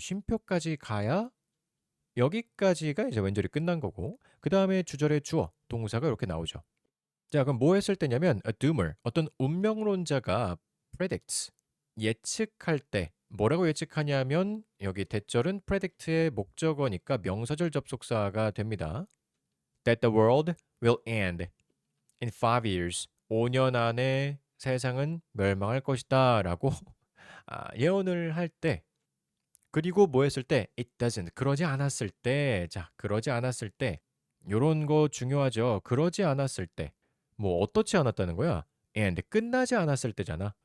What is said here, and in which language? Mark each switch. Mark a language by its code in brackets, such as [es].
[ko] 쉼표까지 가야 여기까지가 이제 왼절이 끝난 거고 그 다음에 주절의 주어, 동사가 이렇게 나오죠. 자, 그럼 뭐 했을 때냐면 [en] a doomer, [ko] 어떤 운명론자가 predicts, 예측할 때 뭐라고 예측하냐면 여기 대절은 predict의 목적어니까 명사절 접속사가 됩니다. [en] That the world will end in 5 years. [ko] 5년 안에 세상은 멸망할 것이다 라고 예언을 할 때 그리고 뭐 했을 때 [en] it doesn't, [ko] 그러지 않았을 때 자, 그러지 않았을 때 요런 거 중요하죠. 그러지 않았을 때 뭐 어떻지 않았다는 거야? and 끝나지 않았을 때잖아.